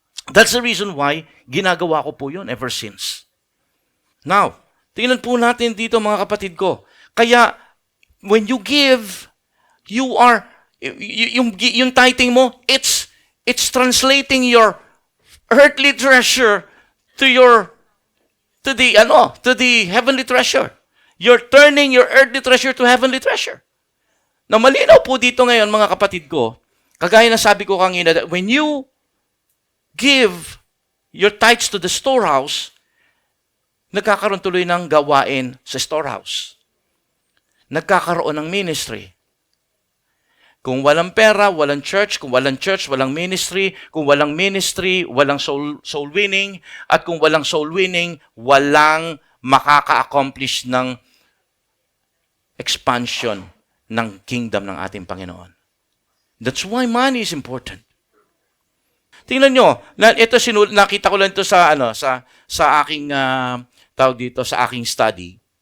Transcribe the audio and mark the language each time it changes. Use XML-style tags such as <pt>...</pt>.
<en>That's the reason why</en> <tl>ginagawa ko po yun</tl> <en>ever since.</en> <tl>Now, tingnan po natin dito mga kapatid ko.</tl> <en>Kaya, when you give, you are, yung tithing mo, it's It's translating your earthly treasure to the heavenly treasure. You're turning your earthly treasure to heavenly treasure.</en> <tl>Na malinaw po dito ngayon, mga kapatid ko, kagaya na sabi ko kanina,</tl> <en>that when you give your tithes to the storehouse,</en> <tl>nagkakaroon tuloy ng gawain sa storehouse. Nagkakaroon ng ministry. Kung walang pera, walang church. Kung walang church, walang ministry. Kung walang ministry, walang soul winning. At kung walang soul winning, walang makaka-accomplish ng expansion ng kingdom ng ating Panginoon.</tl> <en>That's why money is important.</en> <tl>Tingnan nyo, ito nakita ko lang ito sa aking tawag dito, sa aking study.</tl>